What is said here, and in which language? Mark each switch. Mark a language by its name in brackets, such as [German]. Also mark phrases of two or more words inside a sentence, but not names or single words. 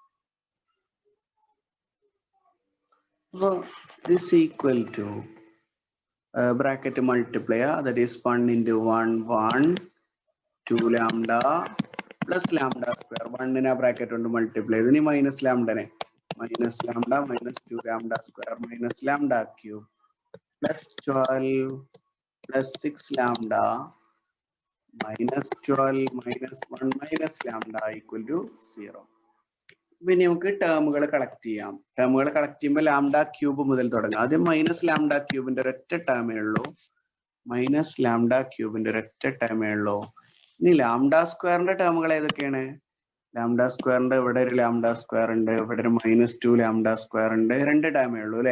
[English] അപ്പോൾ this equal to bracket multiply, that is 1 into 1 1 2 lambda plus lambda square. 1 [Malayalam] ആ ബ്രാക്കറ്റ് കൊണ്ട് മൾട്ടിപ്ലൈ ചെയ്ത് ഇനി മൈനസ് ലാംഡനെ [English] minus lambda minus 2 lambda square minus lambda cube plus 12 plus 6 lambda minus 12 minus 1 minus lambda equal to 0. [Malayalam] പിന്നെ നമുക്ക് [English] terms collect [Malayalam] ചെയ്യാം. [English] terms collect [Malayalam] ചെയ്യുമ്പോൾ [English] lambda cube [Malayalam] മുതൽ തുടങ്ങാം. ആദ്യം [English] minus lambda cube [Malayalam] ഒരൊറ്റ ടേമേ ഉള്ളൂ, [English] minus lambda cube [Malayalam] ഒരൊറ്റ ടേമേ ഉള്ളൂ. ഇനി [English] lambda square [Malayalam] ടേമുകൾ ഏതൊക്കെയാണ്? [English] lambda square [Malayalam] ഇവിടെ ഒരു [English] lambda square [Malayalam] ഉണ്ട്, ഇവിടെ ഒരു [English] minus 2 lambda square [Malayalam] ഉണ്ട്, 2 ടേമേ ഉള്ളൂ അല്ലെ?